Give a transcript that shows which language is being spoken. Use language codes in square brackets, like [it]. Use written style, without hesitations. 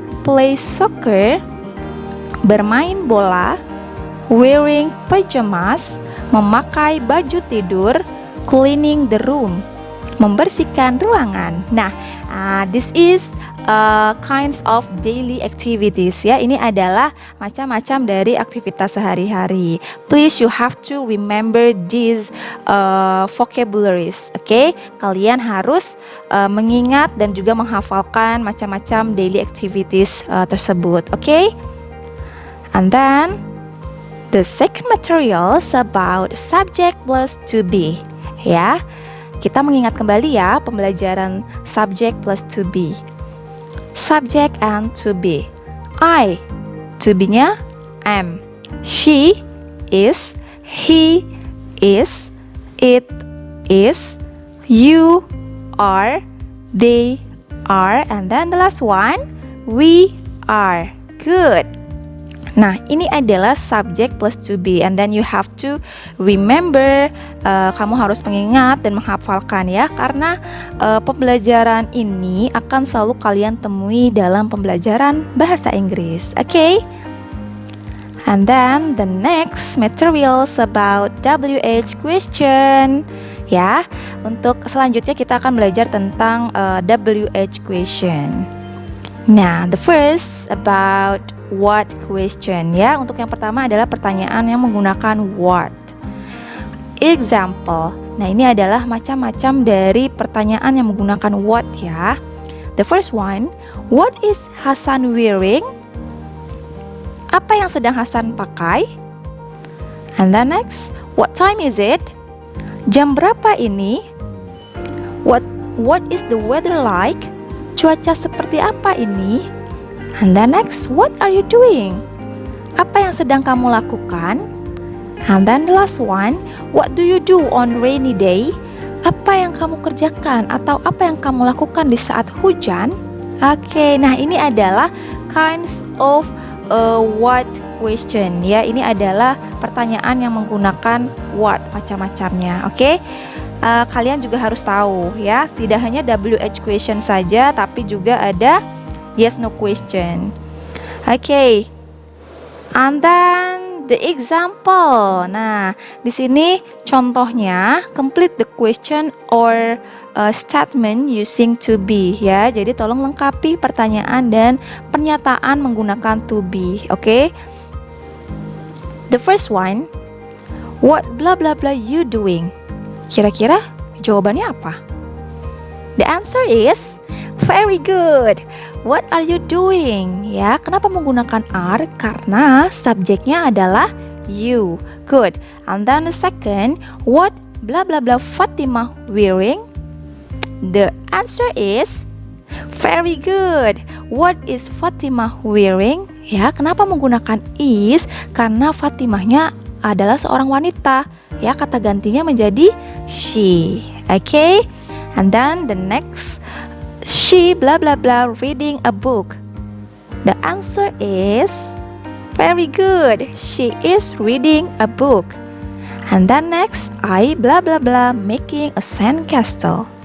[en] Play soccer, [id] bermain bola. [en] Wearing pajamas, [id] memakai baju tidur. [en] Cleaning the room, [id] membersihkan ruangan. [en] Nah, this is kinds of daily activities ya. [id] Ini adalah macam-macam dari aktivitas sehari-hari. [en] Please you have to remember these vocabularies. Okay? [id] Kalian harus mengingat dan juga menghafalkan macam-macam daily activities tersebut. Okay? [en] And then the second materials about subject plus to be. [id] Ya. Kita mengingat kembali ya pembelajaran subject plus to be. [en] Subject and to be. I, to be-nya am. She is, he is, it is, you are, they are, and then the last one, we are. Good. [id] Nah, ini adalah [en] subject plus to be, and then you have to remember. [id] Kamu harus mengingat dan menghafalkan ya, karena pembelajaran ini akan selalu kalian temui dalam pembelajaran bahasa Inggris. [en] Okay? And then the next materials about WH question. [id] Ya, untuk selanjutnya kita akan belajar tentang WH question. [en] Nah, the first about what question ya. [id] Untuk yang pertama adalah pertanyaan yang menggunakan what. Example. Nah, ini adalah macam-macam dari pertanyaan yang menggunakan what ya. [en] The first one, what is Hasan wearing? [id] Apa yang sedang Hasan pakai? [en] And then next, what time is it? [id] Jam berapa ini? [en] What is the weather like? [id] Cuaca seperti apa ini? [en] And then next, what are you doing? [id] Apa yang sedang kamu lakukan? [en] And then the last one, what do you do on rainy day? [id] Apa yang kamu kerjakan atau apa yang kamu lakukan di saat hujan? Oke, nah ini adalah [en] kinds of what question [id] ya. Ini adalah pertanyaan yang menggunakan what macam-macamnya. Oke. Kalian juga harus tahu ya, tidak hanya WH question saja, tapi juga ada yes no question. Okay. [en] And then the example. [id] Nah, di sini contohnya [en] complete the question or statement using to be ya. [id] Jadi tolong lengkapi pertanyaan dan pernyataan menggunakan to be. Okay? [en] The first one, what blah blah blah you doing? [id] Kira-kira jawabannya apa? [en] The answer is Very good. What are you doing? [id] Ya, kenapa menggunakan are? Karena subjeknya adalah you. [en] Good. And then the second, what blah blah blah Fatima wearing? The answer is very good. What is Fatima wearing? [id] Ya, kenapa menggunakan is? Karena Fatimahnya adalah seorang wanita. Ya, kata gantinya menjadi she. Okay? [en] And then the next, she blah blah blah reading a book. The answer is very good. She is reading a book. And then next, I blah blah blah making a sandcastle.